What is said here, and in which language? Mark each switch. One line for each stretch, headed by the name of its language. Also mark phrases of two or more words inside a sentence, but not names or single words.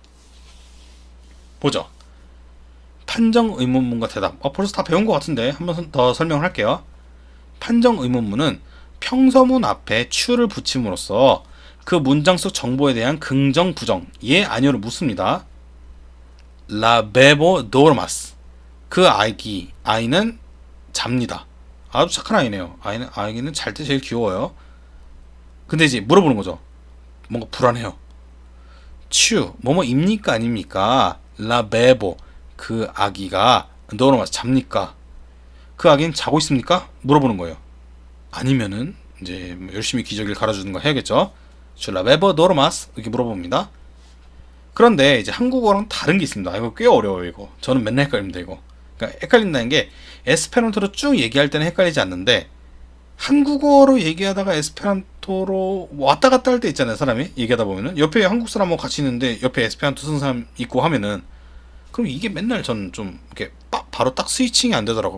Korean: 보죠. 판정 의문문과 대답. 벌써 다 배운 것 같은데 한 번 더 설명을 할게요. 판정 의문문은 평서문 앞에 추를 붙임으로써 그 문장 속 정보에 대한 긍정, 부정, 예, 아니오를 묻습니다.
Esperanto: La bebo dormas.
Korean: 그 아이는 잡니다. 아주 착한 아이네요. 아이는 잘 때 제일 귀여워요. 근데 이제 물어보는 거죠. 뭔가 불안해요. 추, 뭐뭐입니까 아닙니까?
Esperanto: La bebo.
Korean: 그 아기가 dormas, 잡니까? 그 아기는 자고 있습니까? 물어보는 거예요. 아니면은 이제 열심히 기저귀를 갈아주는 거 해야겠죠.
Esperanto: La bebo dormas
Korean: 이렇게 물어봅니다. 그런데 이제 한국어랑 다른 게 있습니다. 이거 꽤 어려워요. 이거 저는 맨날 헷갈립니다. 이거 그러니까 헷갈린다는 게, 에스페란토로 쭉 얘기할 때는 헷갈리지 않는데 한국어로 얘기하다가 에스페란토로 왔다 갔다 할 때 있잖아요. 사람이 얘기하다 보면은 옆에 한국 사람하고 같이 있는데 옆에 에스페란토 쓰는 사람 있고 하면은, 그럼 이게 맨날 저는 좀 이렇게 바로 딱 스위칭이 안 되더라고.